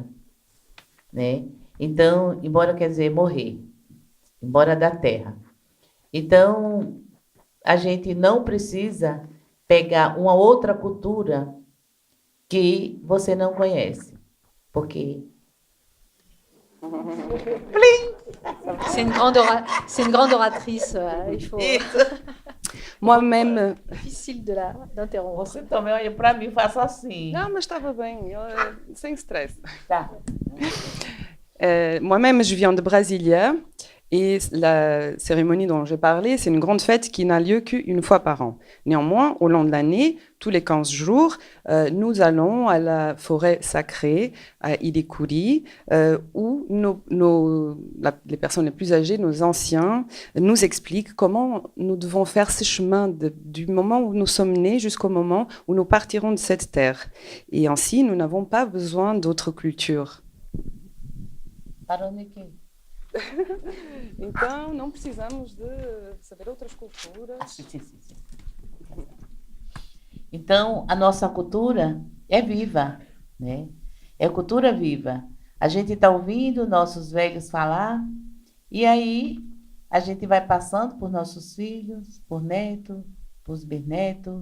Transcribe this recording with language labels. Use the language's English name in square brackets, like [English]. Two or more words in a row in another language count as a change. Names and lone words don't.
[Portuguese] Né? Então, embora quer dizer morrer, embora da terra. Então, a gente não precisa pegar uma outra cultura que você não conhece, porque... [French] C'est une grande oratrice, il faut... Moi-même... Difficile d'interrompre. [Portuguese] Você também olha para mim e faça assim. [French] Non, mais [Portuguese] estava bem, sem stress. Tá. [French] Moi-même, je viens de Brasilia et la cérémonie dont j'ai parlé, c'est une grande fête qui n'a lieu qu'une fois par an. Néanmoins, au long de l'année, tous les 15 jours, nous allons à la forêt sacrée, à Irikuri, où les personnes les plus âgées, nos anciens, nous expliquent comment nous devons faire ce chemin du moment où nous sommes nés jusqu'au moment où nous partirons de cette terre. Et ainsi, nous n'avons pas besoin d'autres cultures. [Portuguese] Então, não precisamos de saber outras culturas. Sim. Então, a nossa cultura é viva, né? É cultura viva. A gente está ouvindo nossos velhos falar e aí a gente vai passando por nossos filhos, por netos, por bisnetos.